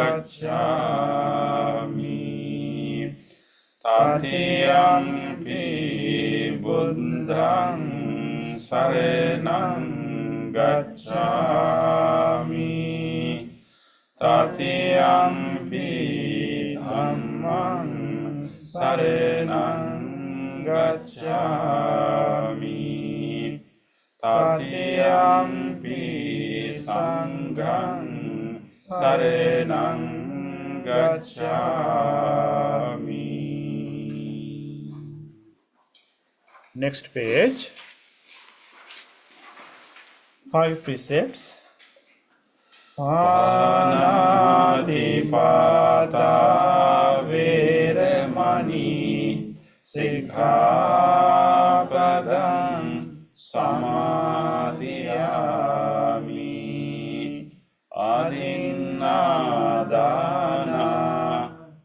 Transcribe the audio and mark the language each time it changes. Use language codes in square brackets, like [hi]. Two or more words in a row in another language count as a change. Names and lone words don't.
[pi] gacchāmi, Tatiyampi Buddhaṃ saraṇaṃ gacchāmi, Tatiyampi Dhammaṃ saraṇaṃ gacchāmi, Tatiyampi Sanghaṃ saraṇaṃ gacchāmi. [en] Next page. 5 precepts. [pi] Pāṇātipātā vēramaṇī sikkhapadam samadhiyāmi, adhinnādāna